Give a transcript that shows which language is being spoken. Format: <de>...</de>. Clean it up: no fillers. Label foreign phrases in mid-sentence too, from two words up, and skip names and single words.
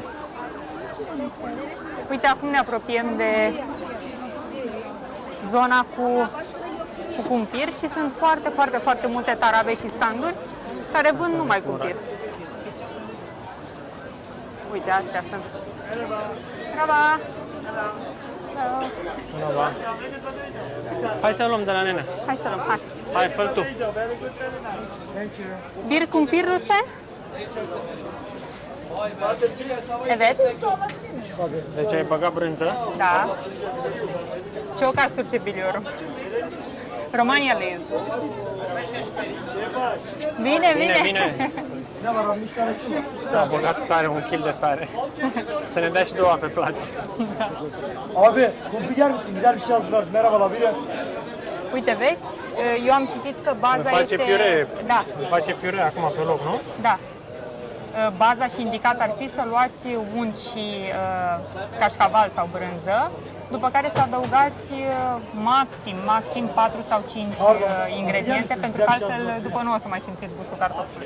<ro>Uite, acum ne apropiem de zona cu cumpir și sunt foarte multe tarabe și standuri care vând numai cumpir. Uite, astea sunt.</ro> <tr>Merhaba! Merhaba.</tr> <ro>Hai să luăm de la nene. Hai să luăm, hai. Hai, fă tu.</ro> <tr>Bir kumpir lütfen. Evet.</tr> <ro>Deci ai băgat brânză. Da.</ro> <tr>Çok az Türkçe biliyorum. Romanyalıyız.</tr> <ro>Bine, bine. Bine. A băgat sare, 1 kg de sare. Să ne dea și 2 pe plață.</ro> <tr>Abi kumpir yer misin? Güzel bir şey hazırlarız. Merhabalar biri.</tr> <ro>Uite, vezi? Eu am citit că baza Îmi face este... piure. Da, Îmi face piure acum pe loc, nu? da. Baza și indicat ar fi să luați unt și cașcaval sau brânză, după care să adăugați maxim 4 sau 5 ingrediente, pentru că altfel după nu o să mai simțiți gustul cartofului.</ro>